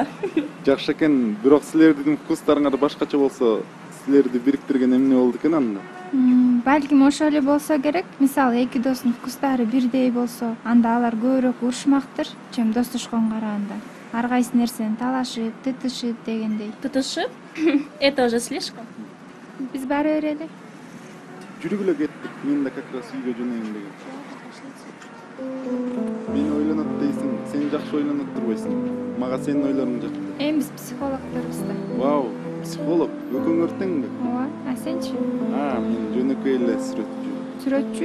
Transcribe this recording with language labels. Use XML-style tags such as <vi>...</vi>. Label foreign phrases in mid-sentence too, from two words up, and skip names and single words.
<ky>Жакшы экен, бирок силердин вкустарыңар башкача болсо, силерди бириктирген эмне болду экен анда? Балким ошол эле болсо керек. Мисалы, эки достун вкустары бирдей болсо, анда алар көбүрөөк урушмактыр, чем достошконго караганда. Ар кайсы нерсени талашып, тытышып дегендей. Тытышып?</ky> <ru>Это уже слишком.</ru> <ky>Биз бара берели. Жүрүгүлө кеттик, мен да</ky> <ru>как раз</ru> <ky>үйгө жөнөйүн деген. Мен ойлонот дейсиң, сен жакшы ойлонуп турбайсың. Мага сенин ойлоруң жакты. Эми биз психологдорбуз да. Вау, психолог, экөөңөр теңби? Ооба, сенчи? Мен жөнөкөй эле сүрөтчү. Сүрөтчү?</ky>